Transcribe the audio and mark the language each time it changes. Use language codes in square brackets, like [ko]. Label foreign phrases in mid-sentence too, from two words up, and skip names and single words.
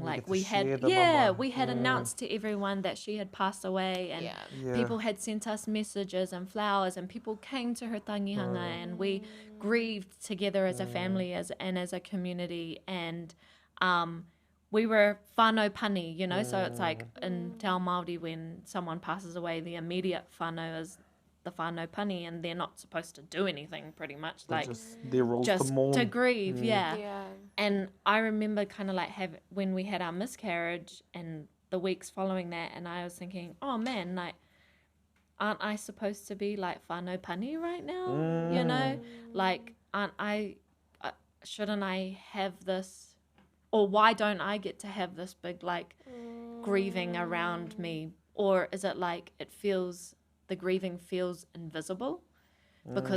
[en] Like, we had announced to everyone that she had passed away, and people had sent us messages and flowers, and people came to her tangihanga, and we grieved together as a family and as a community, and we were [mi] whānau pani, [en] you know, so it's like in [mi] Te Ao Māori, [en] when someone passes away, the immediate whānau is the [mi] whānau pani, [en] and they're not supposed to do anything, pretty much. Like, just to grieve, And I remember kind of like when we had our miscarriage and the weeks following that, and I was thinking, oh man, like, aren't I supposed to be like [mi] whānau pani [en] right now? You know, like, shouldn't I have this? Or why don't I get to have this big, like, grieving around me? Or is it like the grieving feels invisible? Because